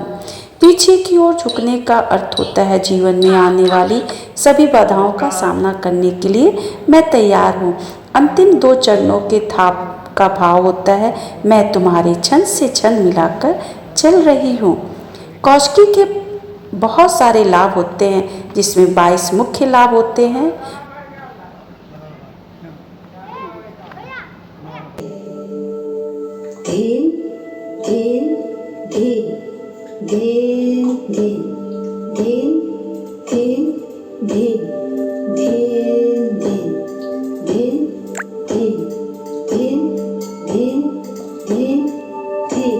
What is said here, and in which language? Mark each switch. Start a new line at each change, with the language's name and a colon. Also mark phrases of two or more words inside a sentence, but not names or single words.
Hindi: पीछे की ओर झुकने का अर्थ होता है जीवन में आने वाली सभी बाधाओं का सामना करने के लिए मैं तैयार हूँ। अंतिम 2 चरणों के थाप का भाव होता है मैं तुम्हारे छंद से छंद मिलाकर चल रही हूँ। कौशिकी के बहुत सारे लाभ होते हैं जिसमें 22 मुख्य लाभ होते हैं। धीन धीन धीन धीन धीन धीन धीन धीन धीन धीन धीन धीन धीन धीन धीन